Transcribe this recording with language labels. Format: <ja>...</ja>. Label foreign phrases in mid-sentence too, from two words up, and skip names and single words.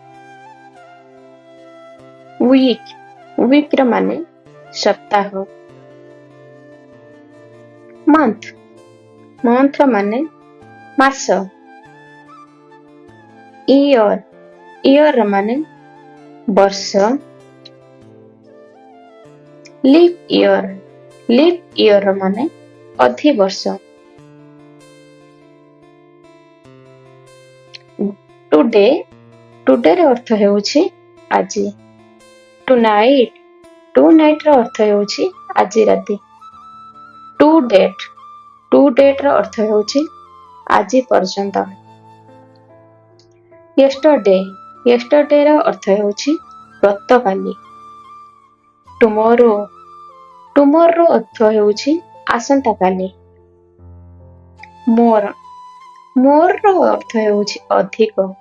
<or>week ର ମାନେ ସପ୍ତାହ। month ର ମାନେ ମାସ। year ର ମାନେ ବର୍ଷ।</or> <en>leap year</en> <or>ର ମାନେ ଅଧିବର୍ଷ। today ର ଅର୍ଥ ହେଉଛି ଆଜି। tonight ର ଅର୍ଥ ହେଉଛି ଆଜି ରାତି।</or> <en>to date</en> <or>ର ଅର୍ଥ ହେଉଛି ଆଜି ପର୍ଯ୍ୟନ୍ତ। yesterday ର ଅର୍ଥ ହେଉଛି ଗତକାଲି। tomorrow ର ଅର୍ଥ ହେଉଛି ଆସନ୍ତାକାଲି। more ର ଅର୍ଥ ହେଉଛି ଅଧିକ।</or>